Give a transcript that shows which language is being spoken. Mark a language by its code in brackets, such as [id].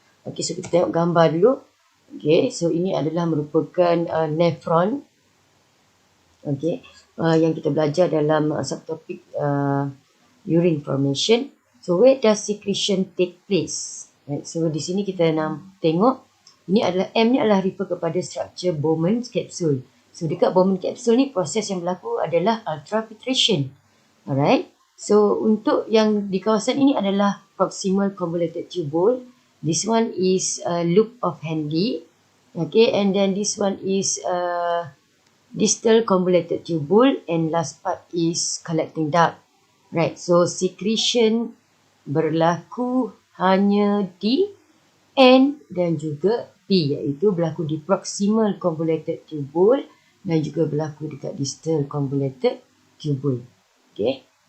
[ms] Okay, so kita tengok gambar dulu. Okay, so ini adalah merupakan nephron. Okay, yang kita belajar dalam subtopik urine formation. [en] So where does secretion take place? [ms] Right. So di sini kita nak tengok. Ini adalah M ni adalah refer kepada structure Bowman capsule. So dekat Bowman capsule ni proses yang berlaku adalah ultrafiltration. Alright. So untuk yang di kawasan ini adalah proximal convoluted tubule. [en] This one is loop of Henle. Okay, and then this one is distal convoluted tubule, and last part is collecting duct. [ms] Right. So secretion berlaku hanya di N dan juga P, iaitu berlaku di proximal convoluted tubule dan juga berlaku dekat distal convoluted tubule. Okay.